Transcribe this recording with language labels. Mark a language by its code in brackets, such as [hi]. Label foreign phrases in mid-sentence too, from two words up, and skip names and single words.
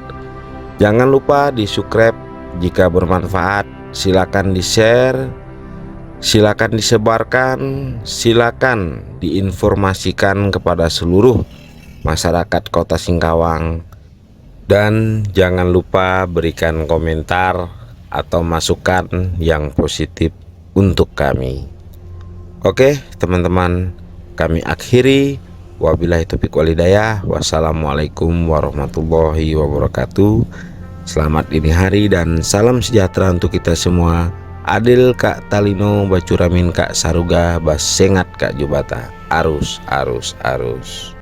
[id] Jangan lupa di subscribe jika bermanfaat, silakan di share, silakan disebarkan, silakan diinformasikan kepada seluruh masyarakat Kota Singkawang, dan jangan lupa berikan komentar atau masukan yang positif untuk kami. Oke teman-teman, kami akhiri. [ar] وبالله التوفيق والهداية. والسلام عليكم ورحمة الله وبركاته. [id] Selamat dini hari dan salam sejahtera untuk kita semua. [knx] Adil Kak Talino, Bacuramin Kak Saruga, Basengat Kak Jubata. Arus, arus, arus.